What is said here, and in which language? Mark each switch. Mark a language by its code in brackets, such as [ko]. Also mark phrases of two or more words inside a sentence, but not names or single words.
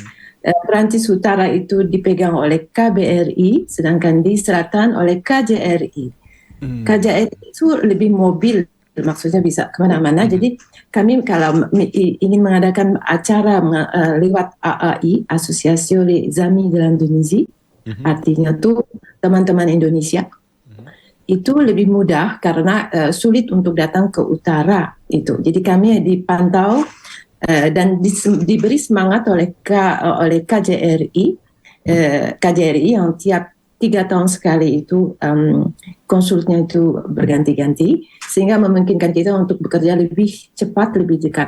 [id] Perancis utara itu dipegang oleh KBRI, sedangkan di selatan oleh KJRI. KJRI itu lebih mobil, maksudnya bisa kemana-mana. Jadi kami kalau ingin mengadakan acara lewat AAI, [fr] Association des Amis de l'Indonésie, [id] artinya tuh teman-teman Indonesia, itu lebih mudah karena sulit untuk datang ke utara itu. Jadi kami dipantau dan diberi semangat oleh KJRI, KJRI yang tiap 3 tahun sekali itu konsulnya itu berganti-ganti, sehingga memungkinkan kita untuk bekerja lebih cepat, lebih dekat.